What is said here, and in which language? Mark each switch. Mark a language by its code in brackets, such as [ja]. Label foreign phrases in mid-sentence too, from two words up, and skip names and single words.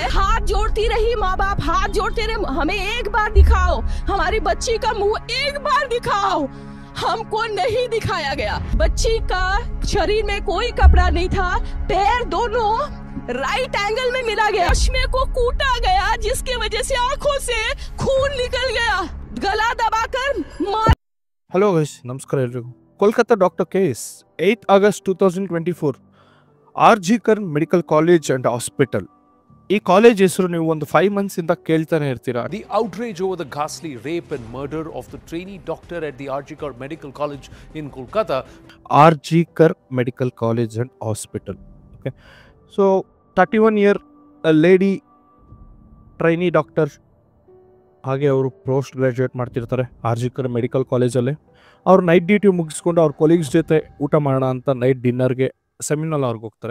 [hi] हाथ जोड़ती रही माँ बाप, हाथ जोड़ते रहे, हमें एक बार दिखाओ, हमारी बच्ची का मुंह एक बार दिखाओ। हमको नहीं दिखाया गया। बच्ची का शरीर में कोई कपड़ा नहीं था, पैर दोनों [en] right angle [hi] में मिला गया, चश्मे को कूटा गया जिसकी वजह से आंखों से खून निकल गया, गला दबाकर मार। [en] hello guys, [kn] ನಮಸ್ಕಾರ ಎಲ್ರಿಗೂ. [en] Kolkata doctor case 8 August 2024 RG Kar Medical College and Hospital. [kn] ಈ ಕಾಲೇಜ್ ಹೆಸರು ನೀವು ಒಂದು 5 months ಇಂದ ಕೇಳ್ತಾನೆ ಇರ್ತೀರಾ. [en] The outrage over the ghastly rape and murder of the trainee doctor at the Arjikar Medical College in Kolkata. RG Kar Medical College and Hospital. [kn] ಓಕೆ, ಸೊ 31 year [en] lady trainee doctor, [kn] ಹಾಗೆ ಅವರು [en] post graduate [kn] ಮಾಡ್ತಿರ್ತಾರೆ ಆರ್ಜಿಕರ್ ಮೆಡಿಕಲ್ ಕಾಲೇಜಲ್ಲಿ. ಅವ್ರು [en] night duty [kn] ಮುಗಿಸ್ಕೊಂಡು ಅವ್ರ ಕೊಲೀಗ್ಸ್ ಜೊತೆ ಊಟ ಮಾಡೋಣ ಅಂತ [en] night dinner [kn] ಸೆಮಿನಾರ್ ಅವ್ರಿಗೆ ಹೋಗ್ತಾರೆ.